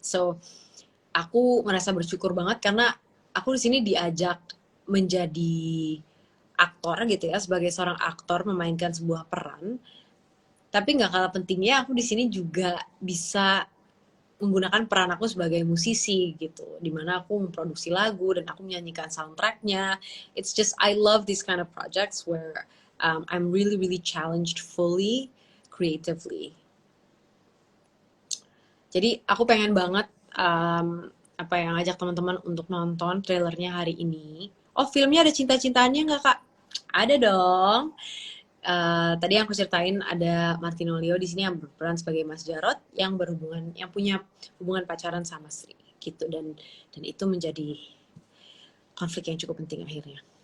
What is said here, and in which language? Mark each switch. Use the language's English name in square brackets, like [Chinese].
[Indonesian] So, aku merasa bersyukur banget karena aku di sini diajak menjadi aktor gitu ya, sebagai seorang aktor memainkan sebuah peran. Tapi nggak kalah pentingnya aku di sini juga bisa menggunakan peran aku sebagai musisi gitu, dimana aku memproduksi lagu dan aku menyanyikan soundtracknya. [English] It's just I love these kind of projects where I'm really really challenged fully creatively. [Indonesian] Jadi aku pengen banget ngajak teman-teman untuk nonton trailernya hari ini. Oh, filmnya ada cinta-cintaannya nggak, Kak? Ada dong. Tadi yang aku ceritain ada Martino Leo di sini yang berperan sebagai Mas Jarot yang punya hubungan pacaran sama Sri gitu, dan itu menjadi konflik yang cukup penting akhirnya.